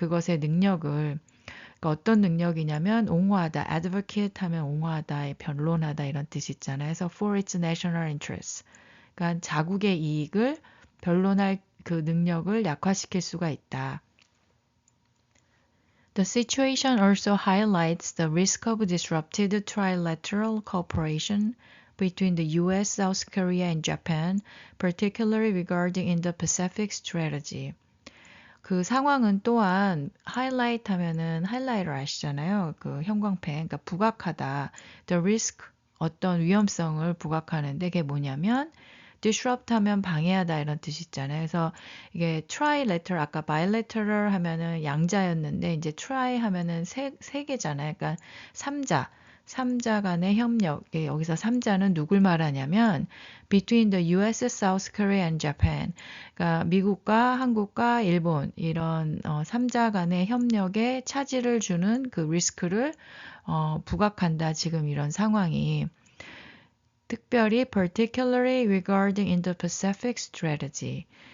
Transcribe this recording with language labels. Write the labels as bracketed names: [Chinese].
[Korean] 그것의 능력을. 그러니까 어떤 능력이냐면 옹호하다, advocate 하면 옹호하다, 변론하다 이런 뜻이 있잖아요. 그래서 [English] for its national interests, [Korean] 그러니까 자국의 이익을 변론할 그 능력을 약화시킬 수가 있다. [English] The situation also highlights the risk of disrupted trilateral cooperation between the US, South Korea, and Japan, particularly regarding Indo-Pacific strategy. [Korean] 그 상황은 또한 highlight 하면은 하이라이트를 아시잖아요. 그 형광펜, 그러니까 부각하다. [English] The risk, [Korean] 어떤 위험성을 부각하는데 그게 뭐냐면 disrupt 하면 방해하다 이런 뜻이 있잖아요. 그래서 이게 trilateral 아까 bilateral 하면은 양자였는데 이제 tri 하면은 세 개잖아요. 그러니까 삼자 간의 협력. 여기서 삼자는 누굴 말하냐면 [English] between the US, South Korea and Japan. [Korean] 그러니까 미국과 한국과 일본 이런 삼자 간의 협력에 차질을 주는 그 리스크를 부각한다. 지금 이런 상황이. 특별히 [English] particularly regarding Indo-Pacific strategy.